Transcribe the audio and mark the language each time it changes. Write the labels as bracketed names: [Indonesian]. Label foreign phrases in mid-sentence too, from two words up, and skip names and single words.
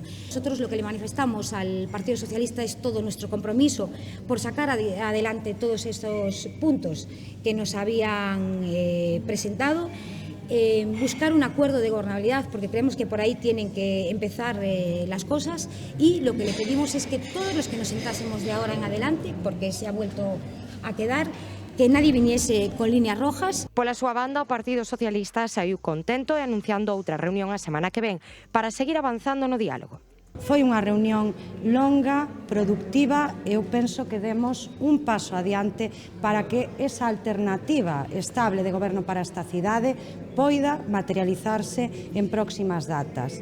[Spanish] Nosotros lo que le manifestamos al Partido Socialista es todo nuestro compromiso por sacar adelante todos esos puntos que nos habían presentado, buscar un acuerdo de gobernabilidad, porque creemos que por ahí tienen que empezar las cosas, y lo que le pedimos es que todos los que nos sentásemos de ahora en adelante, porque se ha vuelto a quedar, que nadie viniese con líneas rojas. [Galician] Pola súa banda, o Partido Socialista saiu contento e anunciando outra reunión a semana que ven para seguir avanzando no diálogo. Foi unha reunión longa, productiva, e eu penso que demos un paso adiante para que esa alternativa estable de goberno para esta cidade poida materializarse en próximas datas.